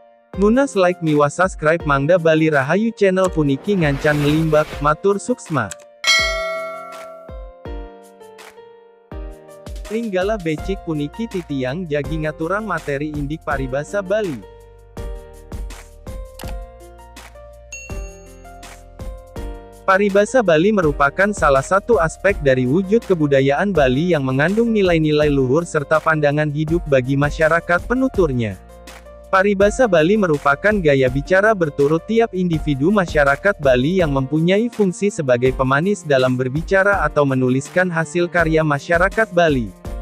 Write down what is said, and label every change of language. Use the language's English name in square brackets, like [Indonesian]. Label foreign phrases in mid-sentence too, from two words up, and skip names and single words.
[Balinese] Ngunas like miwa subscribe Mangda Bali Rahayu channel puniki ngancan ngelimbak, matur suksma. Ringgala becik puniki titiang jagi ngaturang materi indik paribasa Bali. [Indonesian] Paribasa Bali merupakan salah satu aspek dari wujud kebudayaan Bali yang mengandung nilai-nilai luhur serta pandangan hidup bagi masyarakat penuturnya. Paribasa Bali merupakan gaya bicara berturut tiap individu masyarakat Bali yang mempunyai fungsi sebagai pemanis dalam berbicara atau menuliskan hasil karya masyarakat Bali.